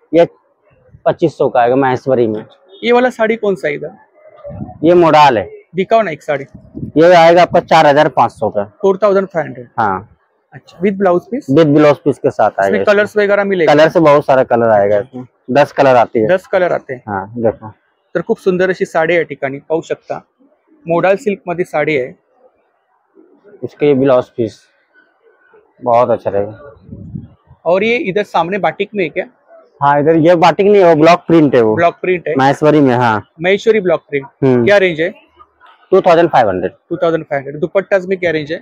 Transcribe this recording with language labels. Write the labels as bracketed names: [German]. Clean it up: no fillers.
[Hindi] ये 2500 का आएगा महेश्वरी में। ये वाला साड़ी कौन सा इधर? ये मोडाल है। दिखाओ ना एक साड़ी। ये आएगा आपका 4500 का। 4500। हाँ अच्छा, with blouse piece? With blouse piece के साथ आएगा। कलर्स वगैरह मिलेगा? कलर से बहुत सारा कलर आएगा इसमें, 10 कलर आती है। 10 कलर आते हैं। हाँ देखो, [Marathi] तर खूप सुंदर अशी साडी या ठिकाणी पाहू शकता। मोडाल सिल्क मध्ये साडी आहे। [Hindi] इसके ये ब्लाउज पीस बहुत अच्छा रहेगा। और ये इधर सामने बाटिक में है क्या? हाँ इधर ये बाटिक नहीं है, वो ब्लॉक प्रिंट है। वो ब्लॉक प्रिंट है महेश्वरी में। हाँ महेश्वरी ब्लॉक प्रिंट। क्या रेंज है? 2500। 2500। दुपट्टास में क्या रेंज है?